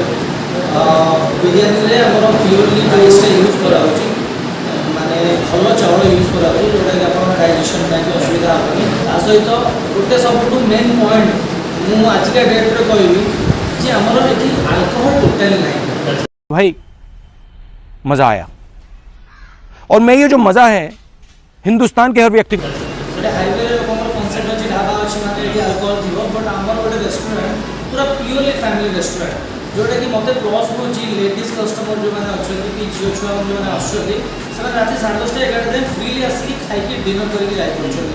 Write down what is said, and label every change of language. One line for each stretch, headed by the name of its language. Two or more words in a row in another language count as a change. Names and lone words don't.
Odia: ବିରିୟାନୀରେ ଆମର ପିଓରଲି ରାଇସ୍ଟା ୟୁଜ୍ କରାହେଉଛି, ମାନେ ଭଲ ଚାଉଳ ୟୁଜ୍ କରାହେଉଛି ଯେଉଁଟାକି ଆପଣଙ୍କ ଡାଇଜେସନ୍ ପାଇଁ ବି ଅସୁବିଧା ହେବନି। ତା ସହିତ ଗୋଟେ ସବୁଠୁ
English: main point
Odia: ମୁଁ ଆଜିକା ଡେଟ୍ରେ କହିବି ଯେ ଆମର ଏଠି ଆଲକୋହଲ ଟୋଟାଲି ନାହିଁ।
Hindi: भाई मजा आया और मैं ये जो मजा है हिंदुस्तान के हर व्यक्ति को
Odia: ଗୋଟେ ହାଇୱେରେ ଲୋକଙ୍କର କନସେପ୍ଟ ଅଛି ଢାବା ଅଛି ମାନେ ଏଠି ଆଲକୋହଲ ଥିବ, ବଟ୍ ଆମର ଗୋଟେ ରେଷ୍ଟୁରାଣ୍ଟ ପୁରା
English: purely family restaurant
Odia: ଯେଉଁଟାକି ମୋତେ ପ୍ଲସ୍ ହେଉଛି
English: ladies customer
Odia: ଯେଉଁମାନେ ଅଛନ୍ତି କି ଝିଅ ଛୁଆ ଯେଉଁମାନେ ଆସୁଛନ୍ତି ସେମାନେ ରାତି 10:30 11 ଯାଏଁ ଫ୍ରିଲି ଆସିକି ଖାଇକି ଡିନର୍ କରିକି ଯାଇପାରୁଛନ୍ତି।